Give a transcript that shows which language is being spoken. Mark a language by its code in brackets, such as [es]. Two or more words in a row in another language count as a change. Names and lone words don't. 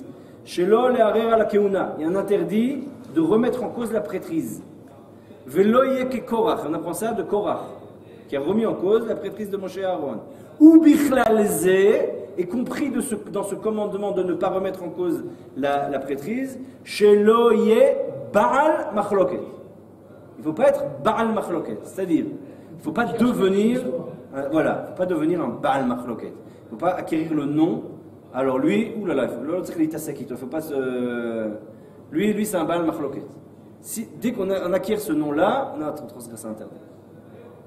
[he] שלא לערער על הכהונה, [fr] il y a un interdit de remettre en cause la prêtrise. [he] ולא יהיה כקורח, [fr] on apprend ça de Korach, qui a remis en cause la prêtrise de Moshe et Aaron. [he] ובכלל זה, [fr] est compris dans ce commandement de ne pas remettre en cause la prêtrise, [he] שלא יהיה בעל מחלוקת. [fr] Il ne faut pas être [he] בעל מחלוקת, [fr] c'est-à-dire, il ne faut pas devenir, faut pas devenir un [he] בעל מחלוקת. [fr] Il ne faut pas acquérir le nom. Alors lui, oulala, il faut pas se. Lui, c'est un [he] בעל מחלוקת. [fr] Dès qu'on acquiert ce nom-là, on a transgressé interdit.